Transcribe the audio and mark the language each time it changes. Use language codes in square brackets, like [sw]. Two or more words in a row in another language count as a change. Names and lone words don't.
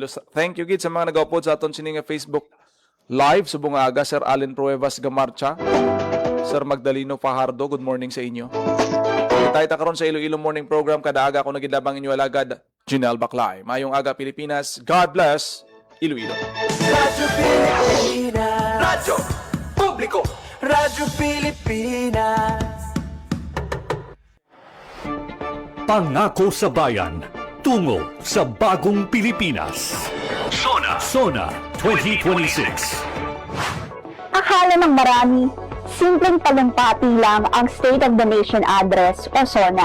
[en] Thank you [hil] gid sa mga nagaupod sa aton sini nga Facebook Live subong aga Sir Allen Pruebas Gamarcha, Sir Magdaleno Fajardo, [en] good morning [hil] sa inyo. Kita karon sa Iloilo Morning Program kada aga ako nagidlabang inyo alagad Janelle Baclay. Mayong aga Pilipinas. [en] God bless [hil] Iloilo. [tl] Radyo Pilipinas. Radyo Publiko. Radyo Pilipinas. Pangako sa bayan, tungo sa bagong Pilipinas. Sona 2026. Akala ng marami, simpleng talumpati lang ang State of the Nation Address o SONA.